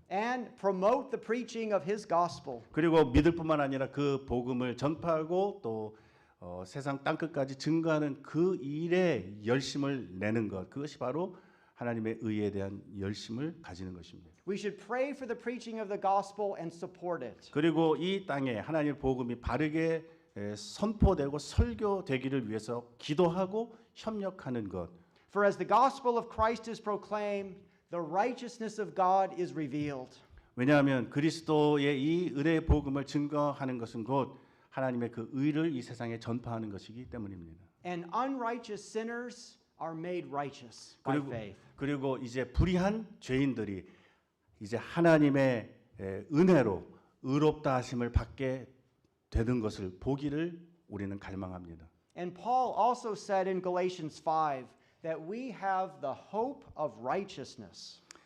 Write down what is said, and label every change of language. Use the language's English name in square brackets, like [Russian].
[English] And promote the preaching of his gospel. [Korean] 그리고 믿을 뿐만 아니라 그 복음을 전파하고 또 세상 땅끝까지 증거하는 그 일에 열심을 내는 것, 그것이 바로 하나님의 의에 대한 열심을 가지는 것입니다. [English] We should pray for the preaching of the gospel and support it. [Korean] 그리고 이 땅에 하나님의 복음이 바르게 선포되고 설교되기를 위해서 기도하고 협력하는 것. [English] For as the gospel of Christ is proclaimed, the righteousness of God is revealed. [Korean] 왜냐하면 그리스도의 이 은혜의 복음을 증거하는 것은 곧 하나님의 그 의를 이 세상에 전파하는 것이기 때문입니다. [English] And unrighteous sinners are made righteous by faith. [Korean] 그리고 이제 불의한 죄인들이 이제 하나님의 은혜로 의롭다 하심을 받게 되는 것을 보기를 우리는 갈망합니다. [English] And Paul also said in Galatians 5 that we have the hope of righteousness.